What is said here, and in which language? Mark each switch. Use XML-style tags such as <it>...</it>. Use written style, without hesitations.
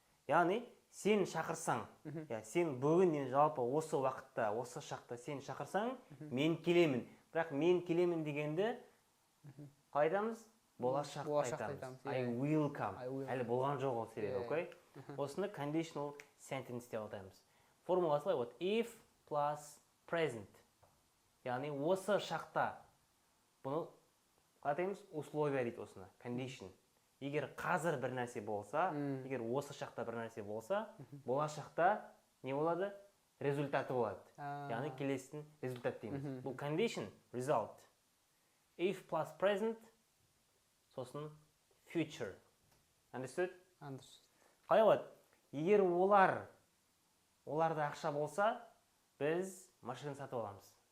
<kk>Яғни, сен шақырсаң, сен бүгін жалпы осы уақытта, осы шақта сен шақырсаң, мен келемін. Бірақ мен келемін дегенді қалай айтамыз? Болашақта айтамыз.</kk> <en>I will come.</en> <kk>Әлі болған жоқ ол себебі, окей? Осыны conditional sentence деп атаймыз. Формуласы қалай?</kk> <en>Вот if plus present.</en> <kk>Яғни осы шақта бұны қалай айтамыз? Условия дейді осыны. Condition. Егер қазір бір нәрсе болса, егер осы шақта бір нәрсе болса, болашақта не болады? Результаты болады. Яғни келесінің результат дейміз.</kk> <en>Бұл condition, result. If plus present, сосын future. Understood? Understood.</en> <kk>Қалай болады? Егер оларда ақша болса, біз машина сатып аламыз.</kk>